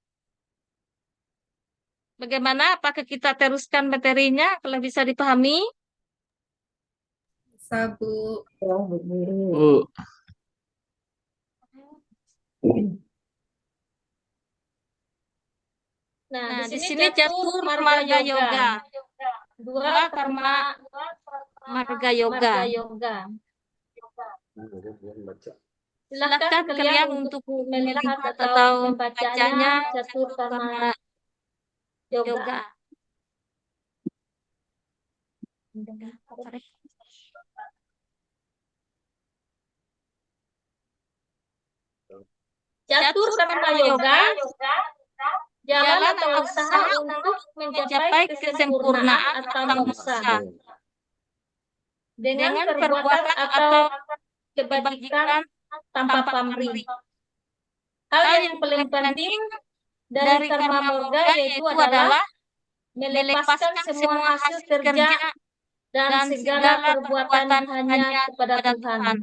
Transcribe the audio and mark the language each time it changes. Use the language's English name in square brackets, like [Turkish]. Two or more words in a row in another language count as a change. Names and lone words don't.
[Indonesian] Bagaimana? Apakah kita teruskan materinya kalau bisa dipahami? Bisa, Bu. Ya, Bu Guru. Bu. Nah, di sini catur marga yoga. 2 karma marga yoga. Silakan kalian untuk melihat atau membacanya catur karma yoga. Catur karma yoga, jalan atau usaha untuk mencapai kesempurnaan atau moksa dengan perbuatan atau kebajikan tanpa pamrih. Hal yang paling penting dari karma yoga yaitu adalah melepaskan semua hasil kerja dan segala perbuatan hanya kepada Tuhan.